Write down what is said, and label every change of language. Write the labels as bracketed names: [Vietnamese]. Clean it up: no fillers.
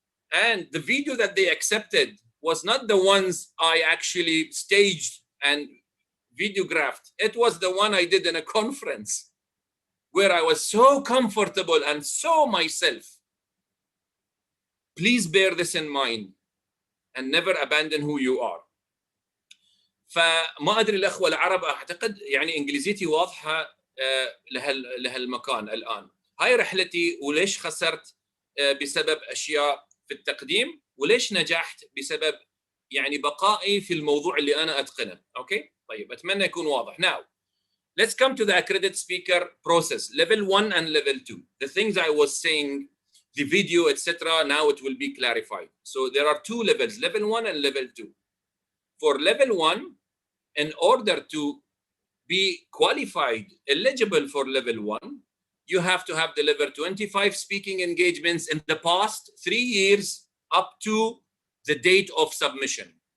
[English] And the video that they accepted was not the ones I actually staged and videographed. It was the one I did in a conference where I was so comfortable and so myself. Please bear this in mind and never abandon who you are. [Arabic] فما ادري الاخوه العرب اعتقد يعني انجليزيتي واضحه لهالمكان الان. هاي رحلتي، وليش خسرت بسبب اشياء في التقديم، وليش نجحت بسبب يعني بقائي في الموضوع اللي انا اتقنه. اوكي طيب اتمنى يكون واضح. [English] Now let's come to the accredited speaker process, level 1 and level 2. The things I was saying, the video, etc. Now it will be clarified. So there are two levels, level 1 and level 2. For level 1, in order to be qualified, eligible for level 1, you have to have delivered 25 speaking engagements in the past 3 years up to the date of submission.